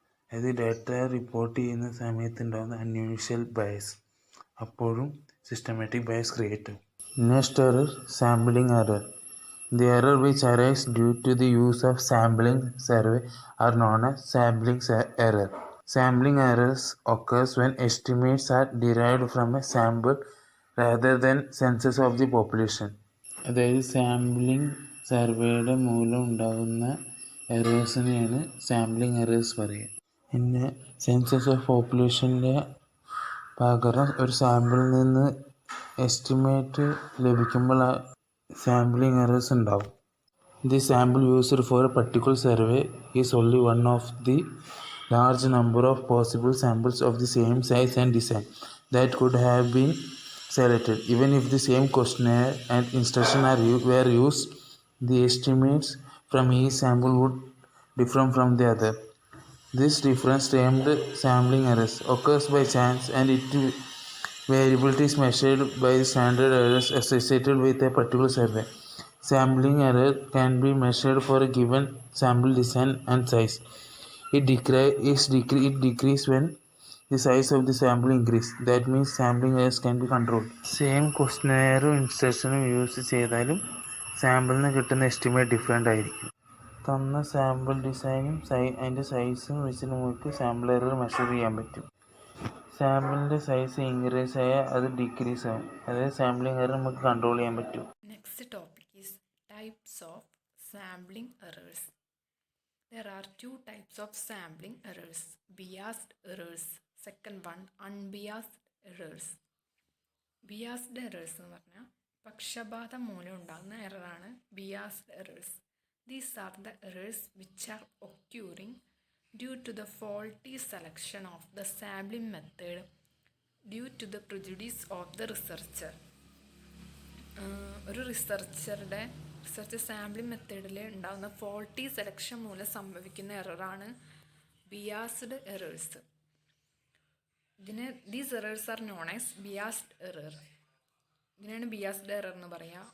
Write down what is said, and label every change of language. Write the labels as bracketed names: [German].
[Malayalam] അതായത് data report ചെയ്യുന്ന സമയത്ത് ഉണ്ടാകുന്ന അൺയൂഷ്വൽ ബയസ്, അപ്പോഴും സിസ്റ്റമാറ്റിക് ബയസ് ക്രിയേറ്റ് ആവും. [English] Next error, sampling error. The error which arise due to the use of sampling survey are known as sampling error. Sampling errors occurs when estimates are derived from a sample rather than census of the population. [Malayalam] അതായത് sampling സർവേയുടെ മൂലം ഉണ്ടാകുന്ന എറേഴ്സിനെയാണ് sampling errors പറയുക. പിന്നെ census of പോപ്പുലേഷൻ്റെ പകരം ഒരു സാമ്പിളിൽ നിന്ന് എസ്റ്റിമേറ്റ് ലഭിക്കുമ്പോൾ സാമ്പിളിംഗ് എറേഴ്സ് ഉണ്ടാവും. [English] The sample used for a particular survey is only one of the large number of possible samples of the same size and design that could have been selected. Even if the same questionnaire and instruction were used, the estimates from each sample would differ from the other. This difference, termed sampling errors, occurs by chance, and its variability is measured by the standard errors associated with a particular survey. Sampling error can be measured for a given sample design and size. It decreases when the size of the sample increases. That means sampling errors can be controlled. Same questionnaire instruction [Malayalam] use ചെയ്താലും സാമ്പിളിന് കിട്ടുന്ന estimate different ആയിരിക്കും. തന്ന sample ഡിസൈനും അതിൻ്റെ സൈസും വെച്ച് നമുക്ക് sample error measure ചെയ്യാൻ പറ്റും. സാമ്പിളിൻ്റെ സൈസ് ഇൻക്രീസ് ആയാൽ അത് ഡിക്രീസ് ആകും. അതായത് സാമ്പിളിംഗ് എറർ നമുക്ക് കൺട്രോൾ ചെയ്യാൻ പറ്റും. [English] Next topic is types of sampling errors. There are two types of sampling errors: biased errors. Second one, unbiased errors. [Malayalam] Biased errors എന്ന് പറഞ്ഞാൽ പക്ഷപാതം മൂലം ഉണ്ടാകുന്ന എററാണ് biased errors. [English] These are the errors which are occurring due to the faulty selection of the sampling method due to the prejudice of the researcher. [Malayalam] ഒരു research sampling മെത്തേഡിൽ ഉണ്ടാകുന്ന faulty selection മൂലം സംഭവിക്കുന്ന എററാണ് ബിയാസ്ഡ് errors. [English] These errors are known as biased error. [Malayalam] ഇതിനാണ് ബിയാസ്ഡ് error എന്ന് പറയുക.